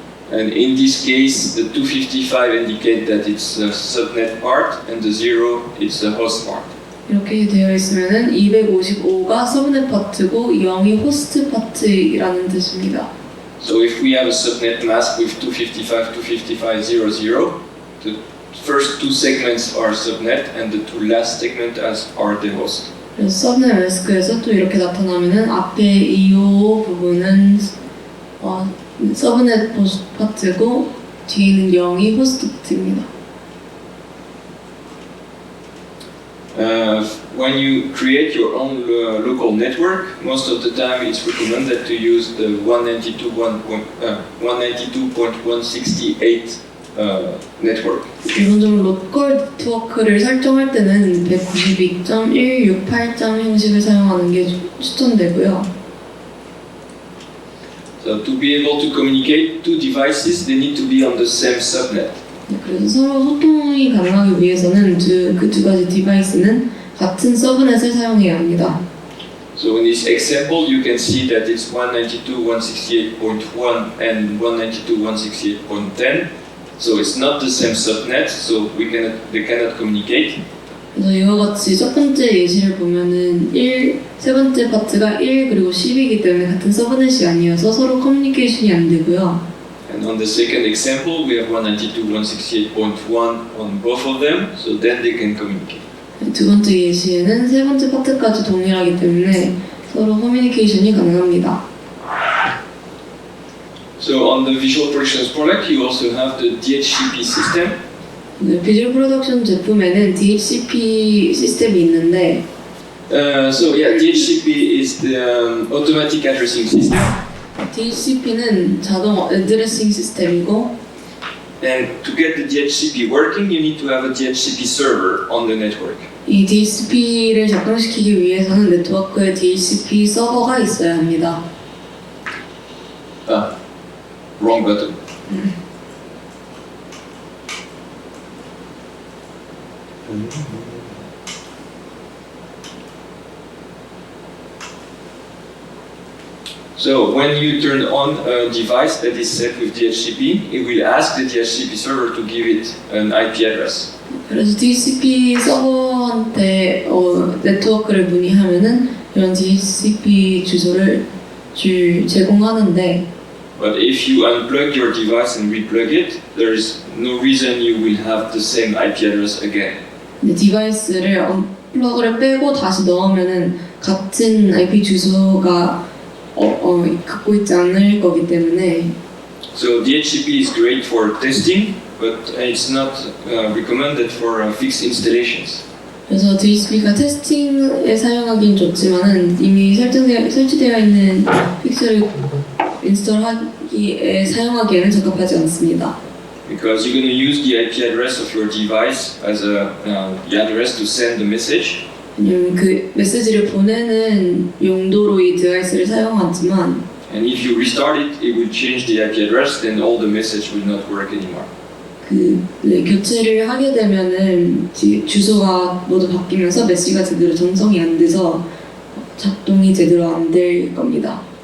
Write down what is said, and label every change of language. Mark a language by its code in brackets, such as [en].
[en] And in this case, the 255 indicate that it's the subnet part, and the 0 is the host part. [ko] 이렇게 되어 있으면은 255가 서브넷 파트고 0이 호스트 파트라는 뜻입니다. [en] So if we have a subnet mask with 255, 255, 00, the first 2 segments are subnet, and the 2 last segments are the host. [ko] 그래서 서브넷 마스크에서 또 이렇게 나타나면은 앞에 255 부분은 서브넷 파트고 뒤에는 0이 호스트 파트입니다. [en] When you create your own local network, most of the time it's recommended to use the 192.168 network. [ko] 기본적으로 로컬 네트워크를 설정할 때는 192.168점 형식을 사용하는 게 추천되고요. [en] So to be able to communicate two devices, they need to be on the same subnet. [ko] 그래서 서로 소통이 가능하기 위해서는 그 두 가지 디바이스는 같은 서브넷을 사용해야 합니다. [en] So in this example, you can see that it's 192.168.1 and 192.168.10. So it's not the same subnet, so they cannot communicate. [ko] 그래서 이와 같이 첫 번째 예시를 보면은 세 번째 파트가 1 그리고 10이기 때문에 같은 서브넷이 아니어서 서로 커뮤니케이션이 안 되고요. [en] And on the second example, we have 192.168.1 on both of them, so then they can communicate. [ko] 두 번째 예시에는 세 번째 파트까지 동일하기 때문에 서로 커뮤니케이션이 가능합니다. [en] So on the Visual Productions product, you also have the DHCP system. [ko] 네, 비주얼 프로덕션 제품에는 DHCP 시스템이 있는데 [en] DHCP is the automatic addressing system. [ko] DHCP는 자동 어드레싱 시스템이고 [en] And to get the DHCP working, you need to have a DHCP server on the network. [ko] 이 DHCP를 작동시키기 위해서는 네트워크에 DHCP 서버가 있어야 합니다. [en] Wrong button. So when you turn on a device that is set with DHCP, it will ask the DHCP server to give it an IP address. [ko] 그래서 DHCP 서버한테 네트워크를 문의하면은 이런 DHCP 주소를 제공하는데 [en] But if you unplug your device and replug it, there is no reason you will have the same IP address again. [ko] 디바이스를 언플러그를 빼고 다시 넣으면은 같은 IP 주소가 갖고 있지 않을 거기 때문에 [en] So DHCP is great for testing, but it's not recommended for fixed installations. [ko] 그래서 DHCP가 테스팅에 사용하기는 좋지만은 이미 설치되어 있는 픽셀을 인스톨하기에 사용하기에는 적합하지 않습니다. [en] Because you're going to use the IP address of your device as the address to send the message. [ko] 왜냐면 그 메시지를 보내는 용도로 이 디바이스를 사용하지만 [en] And if you restart it, it will change the IP address, then all the message will not work anymore. [ko] 교체를 하게 되면은 주소가 모두 바뀌면서 메시지가 제대로 전송이 안 돼서 작동이 제대로 안 될 겁니다.